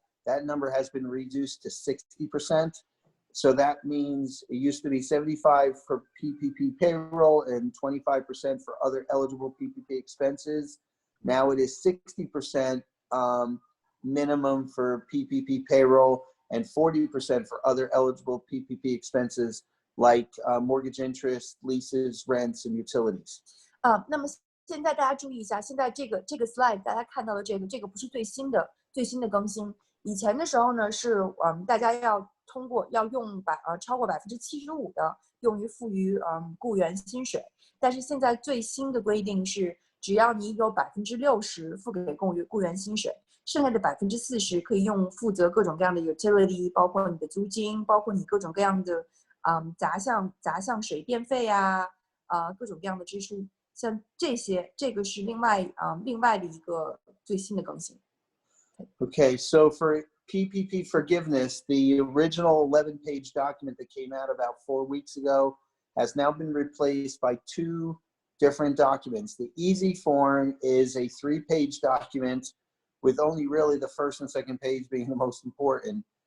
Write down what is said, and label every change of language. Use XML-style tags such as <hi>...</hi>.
<en>That number has been reduced to 60%. So that means it used to be 75 for PPP payroll and 25% for other eligible PPP expenses. Now it is 60% minimum for PPP payroll and 40% for other eligible PPP expenses like mortgage interest, leases, rents, and utilities.</en> <zh>那么现在大家注意一下，现在这个 slide 大家看到的这个不是最新的更新。以前的时候呢，是大家要用超过75%的用于付于雇员薪水，但是现在最新的规定是，只要你有60%付给雇员薪水，剩下的40%可以用负责各种各样的 utility， 包括你的租金，包括你各种各样的杂项水电费啊，各种各样的支出，像这个是另外的一个最新的更新。</zh> <en>Okay, so for PPP forgiveness, the original 11-page document that came out about 4 weeks ago has now been replaced by 2 different documents. The easy form is a 3-page document with only really the first and second page being the most important.</en>